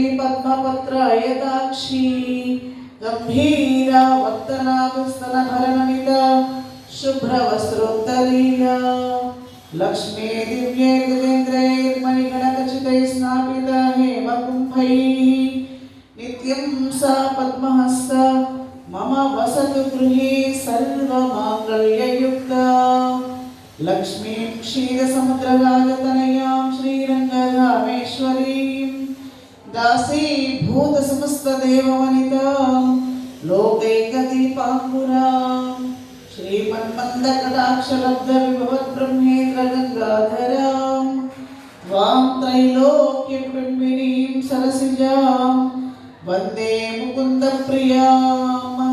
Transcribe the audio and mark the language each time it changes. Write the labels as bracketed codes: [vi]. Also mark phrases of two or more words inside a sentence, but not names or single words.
[sa] పద్మపత్రాయతాక్షి గంభీరా వక్తనాభస్తనభరణమిత శుభ్రవస్త్రోత్తరీయ లక్ష్మీ దివ్యైర్గజేంద్రైర్మణిగణఖచితైः స్నాపిత హేమకుంభైः నిత్యం సా పద్మహస్త మమ వసతు గృహే సర్వమాంగళ్యయుక్తా. లక్ష్మీం క్షీరసముద్రరాజతనయాం శ్రీరంగధామేశ్వరీం दासीभूत समस्तदेववनितां लोकैकदीपाङ्कुरां श्रीमन्मन्दकटाक्षलब्धविभवद्ब्रह्मेन्द्रगङ्गाधरां त्वां त्रैलोक्यकुटुम्बिनीं सरसिजां वन्दे मुकुन्दप्रियां